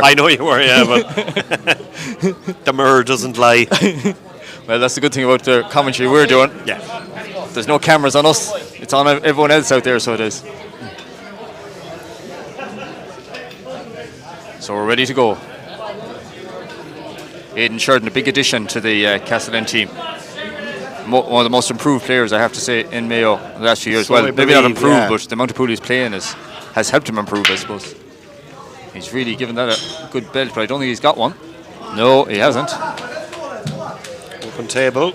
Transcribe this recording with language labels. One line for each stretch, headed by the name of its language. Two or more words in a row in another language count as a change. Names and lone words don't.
English: I know you were, yeah, but the mirror doesn't lie. Well, that's the good thing about the commentary we're doing. Yeah. There's no cameras on us. It's on everyone else out there, so it is. So we're ready to go. Aidan Sheridan, a big addition to the Castle Inn team. One of the most improved players, I have to say, in Mayo the last few years. So well, I maybe not believe, improved, yeah. but the amount of pool he's playing has helped him improve, I suppose. He's really given that a good belt, but I don't think he's got one. No, he hasn't. Open table.